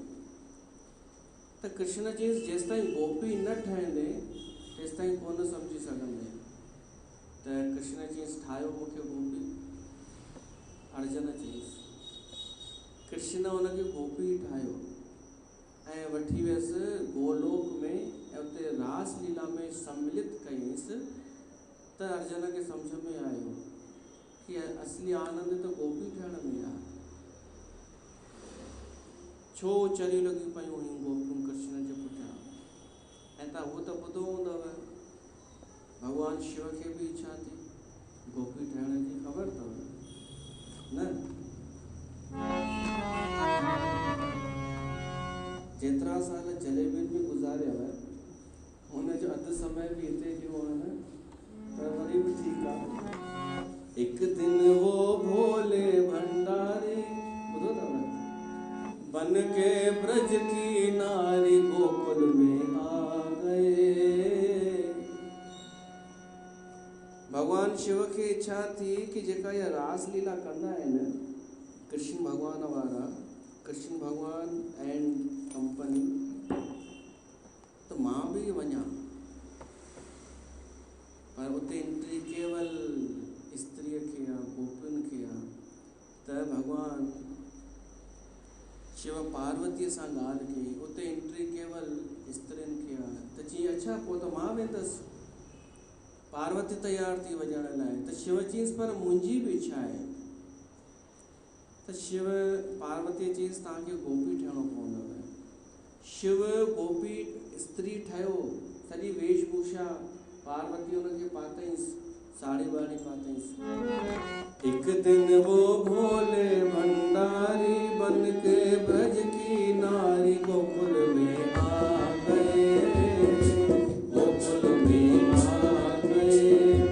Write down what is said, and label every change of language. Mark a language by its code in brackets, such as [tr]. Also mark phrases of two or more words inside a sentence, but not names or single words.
[sd] त कृष्ण चयईंसि, जेसिताईं गोपी न ठहंदे तेसिताईं कोन सम्झी सघंदे। त कृष्ण चयईंसि, ठाहियो मूंखे गोपी। अर्जुन चयईंसि, कृष्ण हुनखे गोपी ठाहियो ऐं वठी वियसि गोलोक में ऐं उते रास लीला में सम्मिलित कयईंसि। त अर्जुन खे सम्झ में आयो कि असली आनंद त गोपी थियण में आहे। छो चरी लॻियूं पयूं हुयूं गोपियूं कृष्ण जे पुठियां। ऐं तव्हां उहो त ॿुधो हूंदव, भॻवानु शिव खे बि इच्छा थी गोपी ठहण जी, ख़बर अथव न? जेतिरा साल जलेबियुनि में गुज़ारियव हुनजो अधु समय बि हिते ॾियो आहे न, पर वरी बि ठीकु आहे। [hi] हिकु दिन वो भोले भंडारी, [sd] ॿुधो अथव, [hi] बन के ब्रज की नारी गोकुल में आ गए। [sd] भगवान शिव खे इच्छा थी कि जेका इहा रास लीला कंदा आहिनि कृष्ण भगवान वारा, कृष्ण भगवान [en] and company, [sd] त मां बि वञा। पर उते एंट्री केवल स्त्रीअ खे आहे, गोपियुनि खे आहे। त भगवान शिव पार्वतीअ सां ॻाल्हि कई, उते एंट्री केवल स्त्रियुनि खे आहे। त चई, अच्छा पोइ त मां वेंदसि। पार्वती तयार थी वञण लाइ। त शिव चयईंसि, पर मुंहिंजी बि इच्छा आहे। त शिव पार्वतीअ चयईंसि, तव्हांखे गोपी ठहिणो पवंदव। शिव गोपी स्त्री ठहियो, सॼी वेशभूषा पार्वती हुनखे पातईंसि, साड़ी वाड़ी पातईंसि। [hi] एक दिन वो भोले भंडारी बन के ब्रज की नारी गोकुल में आ गए, गोकुल में आ गए।